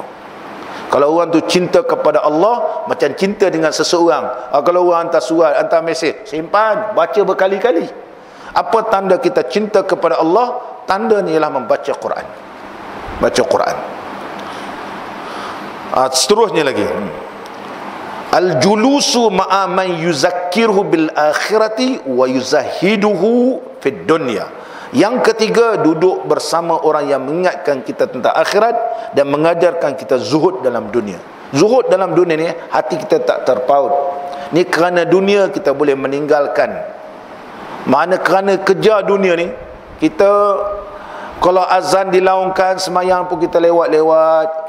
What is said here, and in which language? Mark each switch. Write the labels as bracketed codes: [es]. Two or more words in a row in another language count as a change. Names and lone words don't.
[ms] Kalau orang tu cinta kepada Allah macam cinta dengan seseorang. Kalau orang hantar surat, hantar mesej, simpan, baca berkali-kali. Apa tanda kita cinta kepada Allah? Tanda ni ialah membaca Quran. Baca Quran. Seterusnya lagi, [ar] الجلوس مع من يذكره بالآخرة ويزهده في الدنيا. [ms] Yang ketiga, duduk bersama orang yang mengingatkan kita tentang akhirat dan mengajarkan kita zuhud dalam dunia. Zuhud dalam dunia ni, hati kita tak terpaut. Ni kerana dunia kita boleh meninggalkan. Mana kerana kejar dunia ni, kita kalau azan dilaungkan, semayang pun kita lewat-lewat.